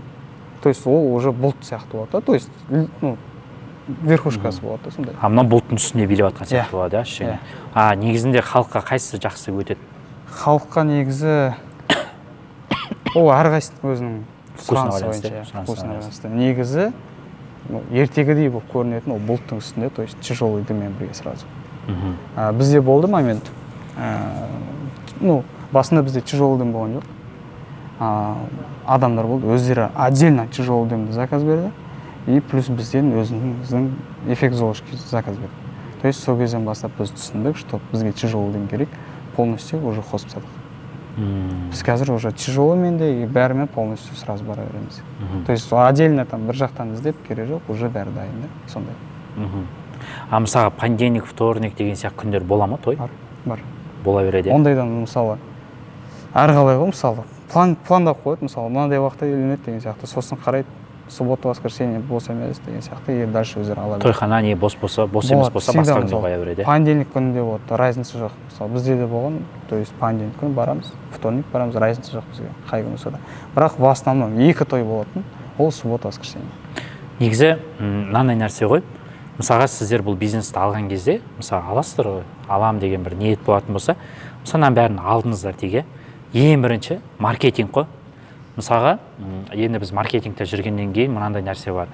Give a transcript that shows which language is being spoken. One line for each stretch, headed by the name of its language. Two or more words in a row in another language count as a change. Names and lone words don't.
Russian: То есть
Kazakh: ол уже бұлт сияқты болады.
Russian: То есть
Kazakh: верхушкасы болады сондай. А мына бұлттың үстіне билеп жатқан сияқты болады, иә? Негізінде халыққа қайсысы жақсы өтеді? Халыққа негізі ол әрқайсының өзінің сұранысы бойынша. Негізі ертегідей болып көрінетін ол бұлттың үстінде,
Russian: то есть тяжелый
Kazakh: дыммен бірге
Russian: сразу.
Kazakh: Бізде болды момент. Басында бізде
Russian: тяжелый дым
Kazakh: болған жоқ. Адамдар болды, өздері
Russian: отдельно тяжелый
Kazakh: дымды заказ берді.
Russian: И плюс
Kazakh: бізден өзіміздің
Russian: эффект золушки
Kazakh: заказ берді.
Russian: То есть
Kazakh: сол кезден бастап біз түсіндік, что бізге
Russian: тяжелый дым
Kazakh: керек,
Russian: полностью уже
Kazakh: қосып тастадық. Біз қазір уже тяжелыймен де бәрімен
Russian: полностью сразу
Kazakh: бара береміз.
Russian: То есть отдельно там
Kazakh: бір жақтан іздеп керек жоқ, уже бәрі дайын да, сондай. Мысалға
Russian: понедельник, вторник
Kazakh: деген сияқты күндер бола ма той? Бар. Бола береді. Ондайдан мысалы әрқалай ғой, мысалы пландап қойды, мысалы мынандай уақытта үйленеді деген сияқты, сосын қарайды,
Russian: суббота, воскресенье
Kazakh: бос емес деген сияқты,
Russian: и дальше
Kazakh: өздері ала береді. Тойхана не бос болса, бос емес болса басқа күнде қоя береді. Понедельник күнінде болады, разница жоқ. Мысалы бізде де болған,
Russian: то есть понедельник
Kazakh: күні барамыз, вторник барамыз, разница жоқ бізге, қай күн болса да. Бірақ
Russian: в основном
Kazakh: 2 той болатын, ол
Russian: суббота, воскресенье.
Kazakh: Негізі мынандай нәрсе ғой. Мысалға сіздер бұл бизнесті алған кезде, мысалы аласыздар ғой, алам деген бір ниет болатын болса, мысалынан бәрін алдыңыздар дейге. Ең бірінші маркетинг қой. Мысалға, енді біз маркетингте жүргеннен кейін мынандай нәрсе бар.